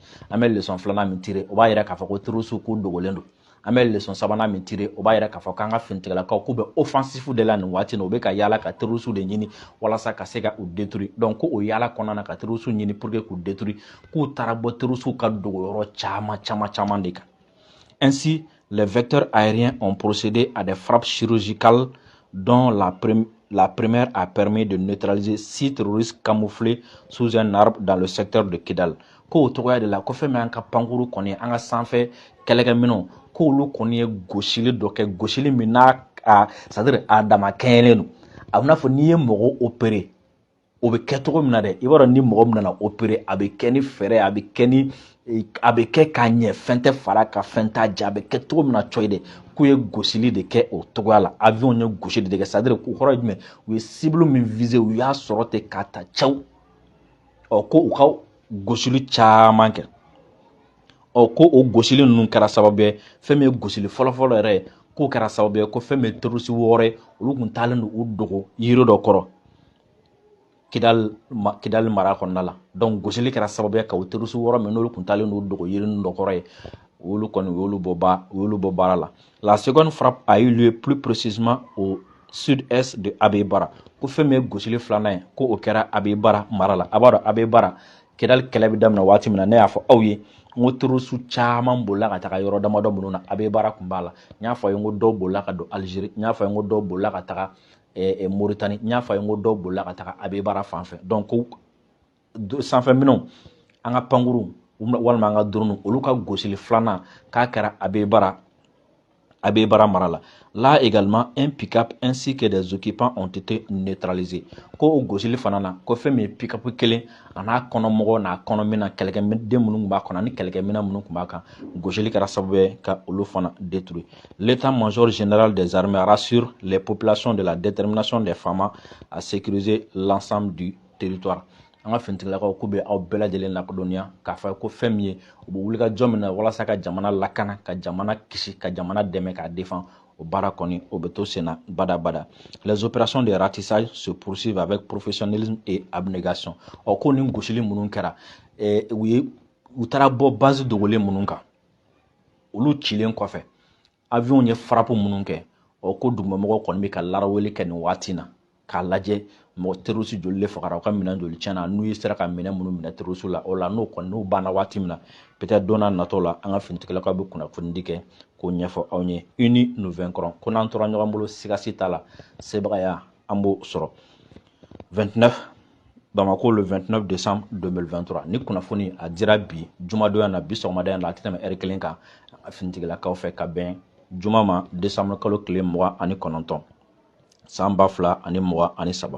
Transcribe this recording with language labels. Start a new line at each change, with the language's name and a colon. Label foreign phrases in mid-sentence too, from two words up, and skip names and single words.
Bambara: An bɛ leçon filanan min tirer o b'a yira k'a fɔ ko terroriste k'u dogolen don. An bɛ leçon sabanan min tirer o b'a yira k'a fɔ k'an ka finitigilakaw k'u bɛ offensif de la nin waati in na u bɛ ka yaala ka terroriste de ɲini walasa ka se ka u détruire. Donc ko o yaala kɔnɔna na ka terroriste ɲini
French: pour que
Bambara: k'u détruire k'u taara bɔ terroriste ka dogo yɔrɔ caman de kan.
French: Ainsi, les vecteurs aériens ont procédé à des frappes chirurgicales dont la première a permis de neutraliser 6 terroristes camouflés sous un arbre dans le secteur de Kidal.
Bambara: Ko togoya de la ko fɛn min an ka pankuru kɔni an ka sanfɛ kɛlɛkɛminɛw k'olu kɔni ye gosili dɔ kɛ gosili min n'a c'est-à-dire a dama kɛɲɛlen don a bɛ n'a fɔ n'i ye mɔgɔ opérer o bɛ kɛ cogo min na dɛ i b'a dɔn ni mɔgɔ min nana opérer a bɛ kɛ ni fɛɛrɛ a bɛ kɛ k'a ɲɛ fɛn tɛ fara ka fɛn t'a jɛ a bɛ kɛ cogo min na coyi dɛ k'u ye gosili de kɛ o togoya la avion ye gosi de kɛ c'est-à-dire k'u kɔrɔ ye jumɛn u ye cible min viser u y'a sɔrɔ ten k'a ta cɛw ko u ka gosili caman kɛ ko o gosili ninnu kɛra sababu ye fɛn min ye gosili fɔlɔfɔlɔ yɛrɛ ye k'o kɛra sababu ye ko fɛn min ye terroriste wɔɔrɔ ye olu tun taalen don u dogo yiri dɔ kɔrɔ Kidal mara kɔnɔna la donc gosili kɛra sababu ye ka o terroriste wɔɔrɔ min n'olu kun taalen don dogo yirini dɔ kɔrɔ ye olu kɔni u y'olu bɔ baara la.
French: La seconde frappe a eu lieu plus précisément au sud-est de Abbey Bara
Bambara: ko fɛn min ye gosili filanan ye ko o kɛra Abbey Bara mara la. A b'a dɔn Abbey Bara Kidal kɛlɛ bɛ daminɛ waati min na ne y'a fɔ aw ye n ko terroriste caman bolila ka taga yɔrɔ damadɔ minnu na Abbey Bara kun b'a la. N y'a fɔ a ye n ko dɔw bolila ka don Algérie, n y'a fɔ a ye n ko dɔw bolila ka taga Mauritanie, n y'a fɔ a ye n ko dɔw bolila ka taga Abbey Bara fan fɛ donc sanfɛ minɛnw an ka pankuru walima an ka drone olu ka gosili filanan k'a kɛra Abbey Bara mara la.
French: Là également un pick-up ainsi que des occupants ont été neutralisés
Bambara: ko o gosili fana na ko fɛn min ye pick-up kelen a n'a kɔnɔmɔgɔw n'a kɔnɔmina kɛlɛkɛden minnu tun b'a kɔnɔ ani kɛlɛkɛminɛn minnu tun b'a kan gosili kɛra sababu ye ka olu fana détruire.
French: L'état-major général des armées rassure les populations de la détermination des FAMA à sécuriser l'ensemble du territoire.
Bambara: An ka finitigilakaw k'u bɛ aw bɛɛ lajɛlen lakodɔnniya k'a fɔ ko fɛn min ye u bɛ wuli ka jɔ min na walasa ka jamana lakana ka jamana kisi ka jamana dɛmɛ k'a défend o baara kɔni o bɛ to sen na badabada.
French: Les opérations de ratissage se poursuivent avec professionnalisme et abnégation.
Bambara: Ko ni gosili minnu kɛra u taara bɔ base dogolen minnu kan olu cilen kɔfɛ avion ye frappe minnu kɛ ko dugumamɔgɔw kɔni bɛ ka laraweli kɛ nin waati na k'a lajɛ mɔgɔ terroriste joli le fagara u ka minɛn joli tiɲɛna n'u ye sera ka minɛn minnu minɛ terroriste la o la n'u banna waati min na peut-être don n'a nataw la an ka finitigilakaw bɛ kunnafonidi kɛ k'o ɲɛfɔ aw ɲɛ
French: unis nous vaincrons
Bambara: ko n'an tora ɲɔgɔn bolo sigasi t'a la sebagaya an b'o sɔrɔ. 29 Bamako le 29 décembre 2023 ni kunnafoni a dira bi jumadonya na bi sɔgɔmada la a tɛ tɛmɛ heure kelen kan finitigilakaw fɛ ka bɛn juma ma décembre kalo tile 29 san 2023.